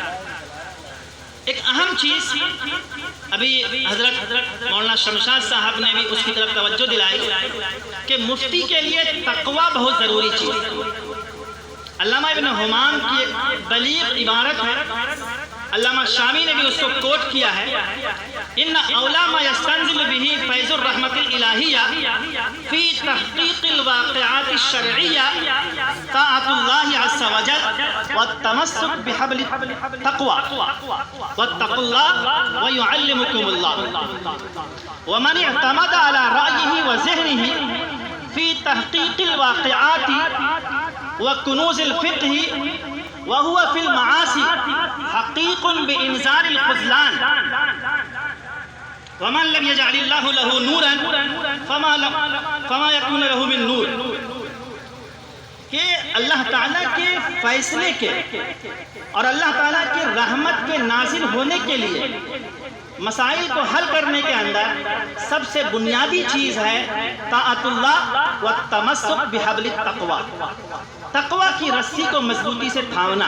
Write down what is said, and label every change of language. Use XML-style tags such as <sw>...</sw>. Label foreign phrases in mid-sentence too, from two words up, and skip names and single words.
<ur>ایک اہم چیز ابھی حضرت مولانا شمشاد صاحب نے بھی اس کی طرف توجہ دلائی کہ مفتی کے لیے تقوی بہت ضروری چیز ہے۔ علامہ ابن حمام کی ایک بلیغ عبارت ہے، علامہ شامی نے بھی اس کو کوٹ کیا</ur> <ar>ہے، ان اولا ما یستنزل به فیض الرحمت الالہیہ فی تحقیق الواقعات الشرعیہ طاعت اللہ عز وجل والتمسک بحبل التقوی واتقوا اللہ ویعلمکم اللہ، ومن اعتمد على رأیہ وذہنہ فی تحقیق الواقعات وکنوز الفقہ وهو في المعاصي حقيق بإنزال الخذلان، ومن لم يجعل الله له نورا فما يكون له من نور۔</ar> <ur>کہ اللہ تعالیٰ کے فیصلے کے اور اللہ تعالیٰ کے رحمت کے نازل ہونے کے لیے مسائل کو حل کرنے کے اندر سب سے بنیادی چیز ہے</ur> <ar>طاعت اللہ والتمسک بحبل التقوی،</ar> <ur>تقوی کی رسی کو مضبوطی سے تھامنا۔</ur>